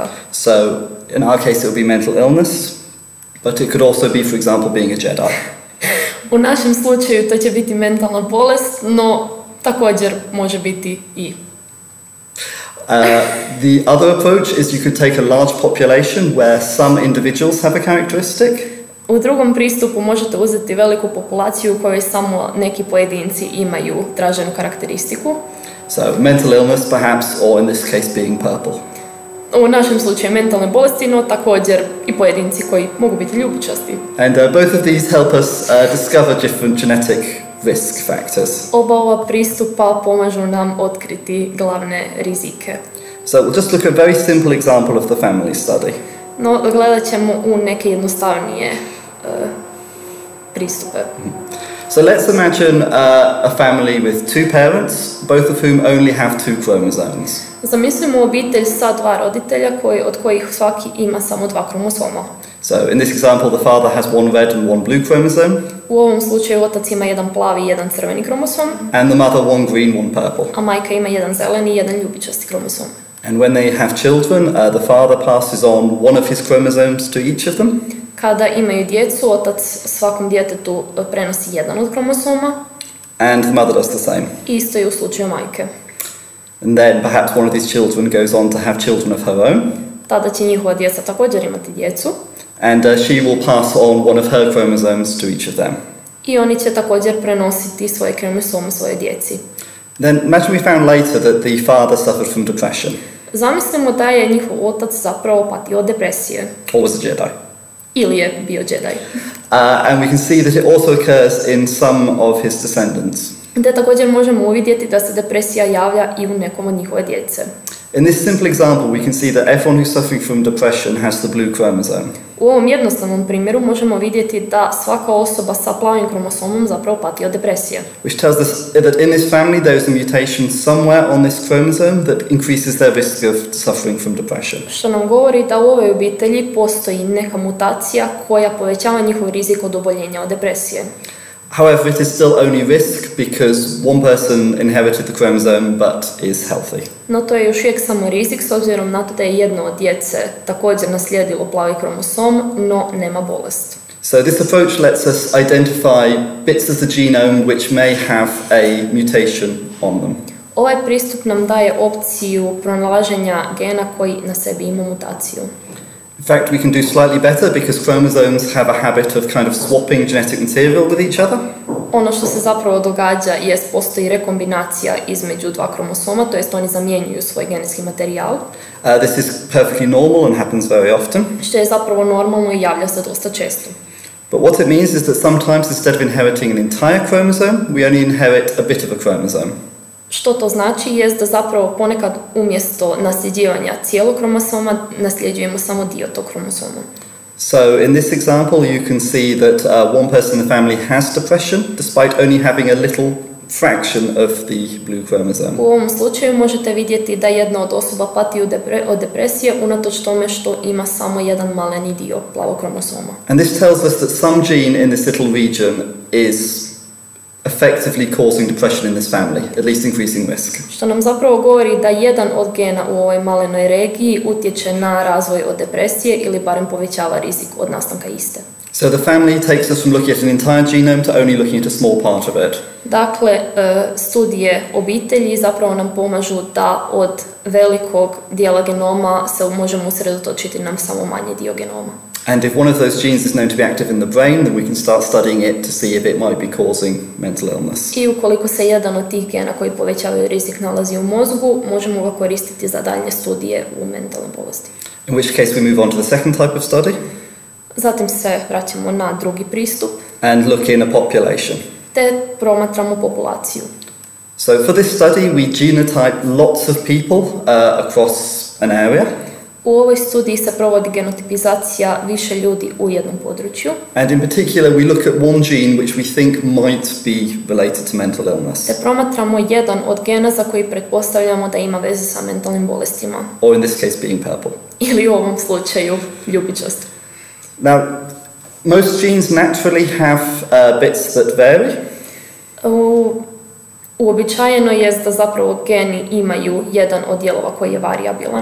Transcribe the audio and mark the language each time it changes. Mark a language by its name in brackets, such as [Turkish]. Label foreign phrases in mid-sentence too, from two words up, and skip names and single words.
[English] So, in our case, it would be mental illness, but it could also be, for example, being a Jedi. [Croatian] U našem slučaju to će biti mentalna bolest, no također može biti i. [English] The other approach is you could take a large population where some individuals have a characteristic. [Croatian] U drugom pristupu možete uzeti veliku populaciju u kojoj samo neki pojedinci imaju traženu karakteristiku. [English] So, mental illness perhaps, or in this case being purple. [Croatian] U našem slučaju mentalne bolesti, no također i pojedinci koji mogu biti ljubičasti. [English] And both of these help us discover different genetic risk factors. [Croatian] Oba ova pristupa pomažu nam otkriti glavne rizike. [English] So we'll just look at a very simple example of the family study. [Croatian] No, gledat ćemo u neke jednostavnije pristupe. [English] So let's imagine a family with two parents, both of whom only have two chromosomes. [Croatian] Zamislimo obitelj sa dva roditelja od kojih svaki ima samo dva kromosoma. [English] So in this example, the father has one red and one blue chromosome. [Croatian] U ovom slučaju otac ima jedan plavi i jedan crveni kromosom. [English] And the mother one green, one purple. [Croatian] A majka ima jedan zeleni i jedan ljubičasti kromosom. [English] And when they have children, the father passes on one of his chromosomes to each of them. [Croatian] Kada imaju djecu, otac svakom djetetu prenosi jedan od kromosoma. [English] And the mother does the same. [Croatian] Isto je u slučaju majke. [English] And then perhaps one of these children goes on to have children of her own. [Croatian] Tada će njihova djeca također imati djecu. [English] And she will pass on one of her chromosomes to each of them. [Croatian] I oni će također prenositi svoje kromosome svojoj djeci. [English] Then imagine we found later that the father suffered from depression. [Croatian] Zamislimo da je njihov otac zapravo patio od depresije. [English] Or was a Jedi. [Croatian] Ili je bio Jedi. [English] And we can see that it also occurs in some of his descendants. [Croatian] Te također možemo uvidjeti da se depresija javlja i u nekom od njihove djece. [English] In this simple example, we can see that everyone who's suffering from depression has the blue chromosome. [Croatian] U ovom jednostavnom primjeru možemo vidjeti da svaka osoba sa plavim kromosomom zapravo pati od depresije. [English] Which tells us that in this family there is a mutation somewhere on this chromosome that increases their risk of suffering from depression. [Croatian] Što nam govori da u ovoj obitelji postoji neka mutacija koja povećava njihov rizik od oboljenja od depresije. [English] However, it is still only risk because one person inherited the chromosome but is healthy. [Croatian] No to je još uvijek samo rizik s obzirom na to da je jedno od djece također naslijedilo plavi kromosom, no nema bolest. [English] So this approach lets us identify bits of the genome which may have a mutation on them. [Croatian] Ovaj pristup nam daje opciju pronalaženja gena koji na sebi ima mutaciju. [English] In fact, we can do slightly better because chromosomes have a habit of kind of swapping genetic material with each other. [Croatian] Ono što se zapravo događa jest postoji rekombinacija između dva kromosoma, to jest oni zamjenjuju svoj genetski materijal. [English] This is perfectly normal and happens very often. [Croatian] Što je zapravo normalno i javlja se dosta često. [English] But what it means is that sometimes instead of inheriting an entire chromosome, we only inherit a bit of a chromosome. [Croatian] Što to znači jest da zapravo ponekad umjesto nasljeđivanja cijelog kromosoma nasljeđujemo samo dio tog kromosoma. [English] So in this example you can see that one person in the family has depression despite only having a little fraction of the blue chromosome. [Croatian] U ovom slučaju možete vidjeti da jedna od osoba pati od depresije unatoč tome što ima samo jedan maleni dio plavog kromosoma. [English] And this tells us that some gene in this little region is effectively causing depression in this family, at least increasing risk. [Croatian] Što nam zapravo govori da jedan od gena u ovoj malenoj regiji utječe na razvoj od depresije ili barem povećava rizik od nastanka iste. [English] So the family takes us from looking at an entire genome to only looking at a small part of it. [Croatian] Dakle, studije obitelji zapravo nam pomažu da od velikog dijela genoma se možemo usredotočiti na samo manji dio genoma. [English] And if one of those genes is known to be active in the brain, then we can start studying it to see if it might be causing mental illness. [Croatian] I ukoliko se jedan od tih gena koji povećavaju rizik nalazi u mozgu, možemo ga koristiti za daljnje studije u mentalnoj bolesti. [English] In which case we move on to the second type of study. [Croatian] Zatim se vraćamo na drugi pristup. [English] And look in a population. [Croatian] Te promatramo populaciju. [English] So for this study, we genotype lots of people across an area. [Croatian] U ovoj studiji se provodi genotipizacija više ljudi u jednom području. [English] And in particular, we look at one gene which we think might be related to mental illness. [Croatian] Te promatramo jedan od gena za koji pretpostavljamo da ima veze sa mentalnim bolestima. [English] Or in this case, being purple. [Croatian] Ili u ovom slučaju ljubičast. [English] Now, most genes naturally have bits that vary. [Croatian] Uobičajeno je da zapravo geni imaju jedan od dijelova koji je variabilan.